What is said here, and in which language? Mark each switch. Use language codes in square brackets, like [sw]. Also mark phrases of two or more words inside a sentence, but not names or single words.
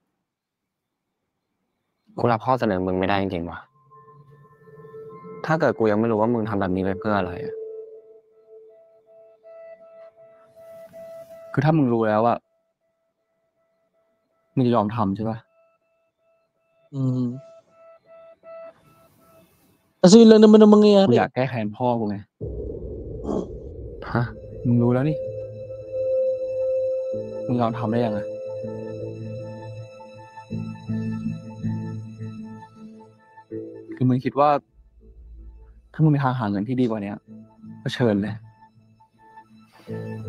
[th] กูรับข้อเสนอมึงไม่ได้จริงๆว่ะ ถ้าเกิดกูยังไม่รู้ว่ามึงทำแบบนี้ไปเพื่ออะไรอะ คือถ้ามึงรู้แล้วอะมึงจะยอมทำใช่ปะ [tl] Kasi yun lang naman ang [th] กู [tl] mangyayari. [th] อยากแก้แค้นพ่อกูไง ฮะ มึงรู้แล้วนี่ มึงยอมทำได้ยังไงคือมึงคิดว่า ถ้ามึงมีทางหาเงินที่ดีกว่านี้ก็เชิญเลย